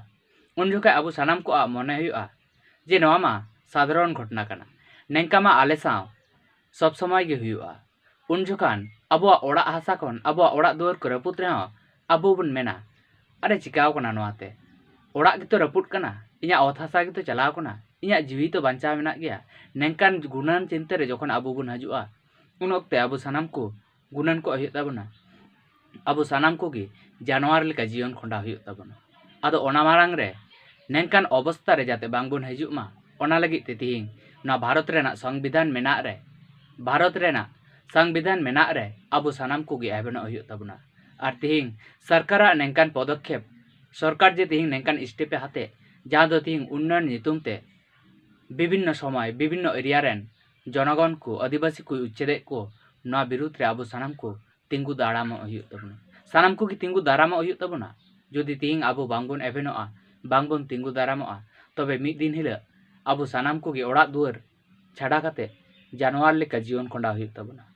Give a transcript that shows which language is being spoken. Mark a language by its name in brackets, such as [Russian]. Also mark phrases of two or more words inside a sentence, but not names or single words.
[Santali] उन जोखा अबो सानाम को मने हुआ जे नवा मा साधारण घटना कना नेंका मा आले साव सब समय गे हुआ। उन जोखान अबो ओड़ा हासा खन अबो ओड़ा दुआर को रपुत रे अबो बन मेना अरे चिकाव कना नवाते ओड़ा गे तो रपुत कना इया ओत हासा गे तो चलाव कना इया जीवी तो बांचा मेना गया। नेंकान गुणन चिंता रे जखन अबो बन हजुआ उन वक्ते अबो सानाम को गुणन को हुई ताबना अबो सानाम को गे जानवर लेका जीवन खंडा हुई ताबना। आदो ओना मारांग रे नेंकान अवस्था रे जाते बांग बन हजु मा ओना लगी ते तिहिंग ना भारत रेना संविधान मेना रे भारत रेना संविधान मेना रे अबो सानाम को गे एबेनो हुई ताबना। और तिहिंग सरकार नेंकान पदक्षेप सरकार जे तिहिंग नेंकान स्टेपे हाते जहां दो तिहिंग उन्नयन नितुम ते विभिन्न समय विभिन्न एरिया रेन जनगण को आदिवासी को उच्छेद को नवा विरुद्ध रे अबो सानाम को तिंगु दाड़ाम हुई ताबना। सानाम को गे तिंगु दाराम हुई ताबना जुदी तिहिंग अबो बांगबन एबेनोआ बांगबन तिंगु दारामोआ तबे मिद दिन हिला अबो सानाम को गे ओड़ा दुआर छाड़ा काते जानवर लेका जीवन खंडा हुई ताबना।